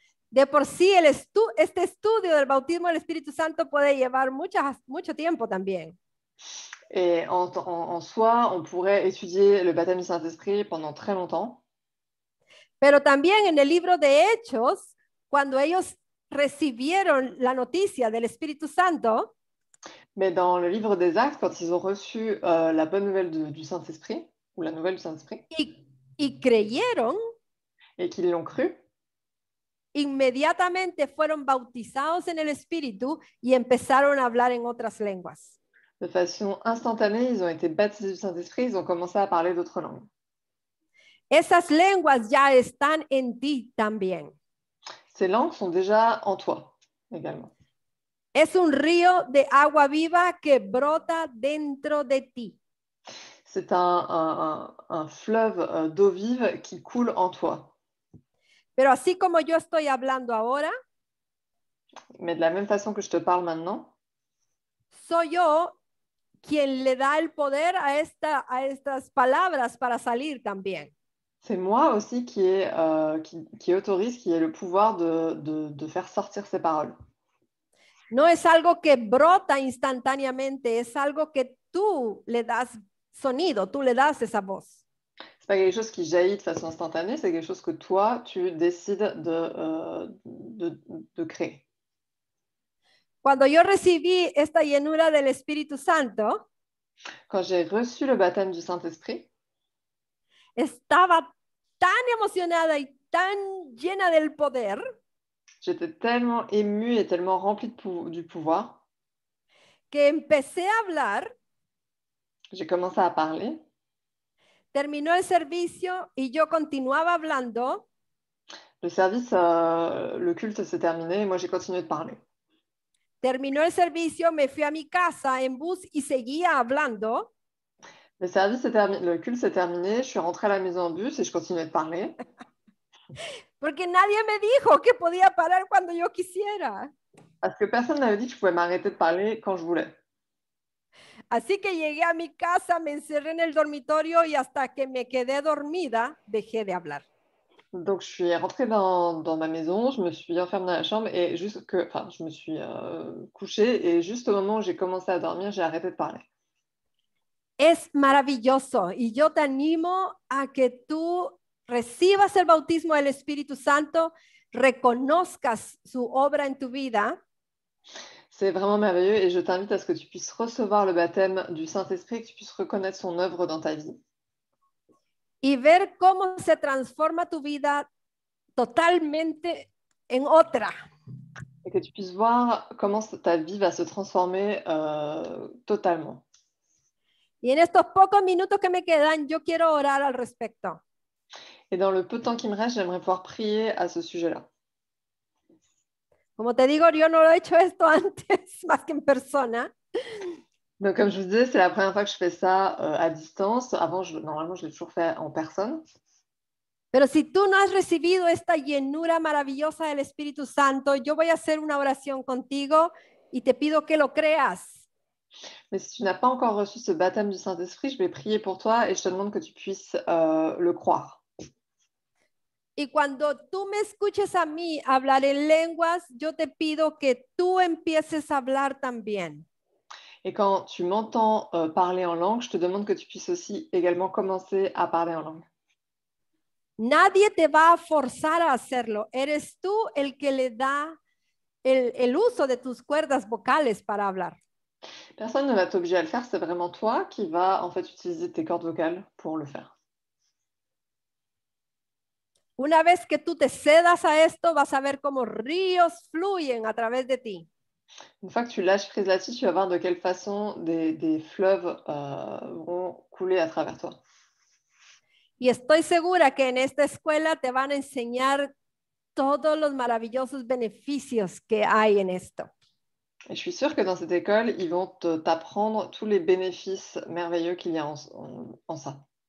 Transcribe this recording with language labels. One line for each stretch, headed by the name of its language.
Spanish: De por sí, este estudio del bautismo del Espíritu Santo puede llevar mucho tiempo también.
French: Et en soi, on pourrait étudier le baptême du Saint-Esprit pendant très longtemps.
Spanish: Pero también en el libro de Hechos, cuando ellos recibieron la noticia del Espíritu Santo,
French: Mais dans le livre des Actes, quand ils ont reçu la bonne nouvelle du Saint-Esprit, ou la nouvelle du Saint-Esprit,
Spanish: y creyeron,
French: et qu'ils l'ont cru,
Spanish: inmediatamente fueron bautizados en el Espíritu y empezaron a hablar en otras lenguas.
French: de façon instantanée, ils ont été baptisés du Saint-Esprit, ils ont commencé à parler d'autres langues.
Spanish: Esas lenguas ya están en ti también.
French: Ces langues sont déjà en toi également.
Spanish: Es un río de agua viva que brota dentro de ti.
French: C'est un fleuve d'eau vive qui coule en toi.
Spanish: Pero así como yo estoy hablando ahora,
French: Mais de la même façon que je te parle maintenant,
Spanish: soy yo quien le da el poder a estas palabras para salir también.
French: c'est moi aussi qui autorise, qui ai le pouvoir de faire sortir ces paroles.
Spanish: No es algo que brota instantáneamente, es algo que tú le das sonido, tú le das esa voz.
French: C'est pas quelque chose qui jaillit de façon instantanée, c'est quelque chose que toi, tu décides de créer.
Spanish: Cuando yo recibí esta llenura del Espíritu Santo,
French: Quand j'ai reçu le baptême du Saint-Esprit,
Spanish: estaba tan emocionada y tan llena del poder
French: j'étais tellement émue et tellement remplie du pouvoir
Spanish: que empecé a hablar
French: J'ai commencé à parler.
Spanish: Terminó el servicio y yo continuaba hablando.
French: Le service, le culte s'est terminé et moi j'ai continué de parler.
Spanish: Terminó el servicio, me fui a mi casa en bus y seguía hablando.
French: Le culte s'est terminé, je suis rentrée à la maison en bus et je continuais de parler.
Spanish: Porque nadie me dijo que podía parar cuando yo quisiera.
French: Parce que personne n'avait dit que je pouvais m'arrêter de parler quand je voulais.
Spanish: Así que llegué a mi casa, me encerré en el dormitorio y hasta que me quedé dormida, dejé de hablar.
French: Donc, je suis rentrée dans ma maison, je me suis enfermée dans la chambre et je me suis couchée et juste au moment où j'ai commencé à dormir, j'ai arrêté de parler.
Spanish: Es maravilloso y yo te animo a que tú recibas el bautismo del Espíritu Santo, reconozcas su obra en tu vida.
French: C'est vraiment merveilleux et je t'invite à ce que tu puisses recevoir le baptême du Saint-Esprit, que tu puisses reconnaître son œuvre dans ta vie.
Spanish: Y ver cómo se transforma tu vida totalmente en otra.
French: Et que tu puisses voir comment ta vie va se transformer totalement.
Spanish: Y en estos pocos minutos que me quedan, yo quiero orar al respecto.
French: Et dans le peu de temps qui me reste, j'aimerais pouvoir prier à ce sujet-là.
Spanish: Como te digo, yo no lo he hecho esto antes, más que en persona.
French: Donc, comme je vous disais, c'est la première fois que je fais ça à distance. Avant, normalement, je l'ai toujours fait en personne.
Spanish: Pero si tú no has recibido esta llenura maravillosa del Espíritu Santo, yo voy a hacer una oración contigo y te pido que lo creas.
French: Mais si tu n'as pas encore reçu ce baptême du Saint-Esprit, je vais prier pour toi et je te demande que tu puisses le croire.
Spanish: Y cuando tú me escuches a mí hablar en lenguas, yo te pido que tú empieces a hablar también.
French: Et quand tu m'entends parler en langue, je te demande que tu puisses aussi également commencer à parler en langue.
Spanish: Nadie te va a forzar a hacerlo. Eres tú el que le da el uso de tus cuerdas vocales para hablar.
French: Personne ne va t'obliger à le faire, c'est vraiment toi qui vas en fait utiliser tes cordes vocales pour le faire.
Spanish: Una vez que tú te cedas a esto, vas a ver cómo ríos fluyen a través de ti.
French: Une fois que tu lâches prise là-dessus, tu vas voir de quelle façon des fleuves vont couler à travers toi.
Spanish: Y estoy segura que en esta escuela te van a enseñar todos los maravillosos beneficios que hay en esto.
French: Et je suis sûre que dans cette école, ils vont t'apprendre tous les bénéfices merveilleux qu'il y a en ça.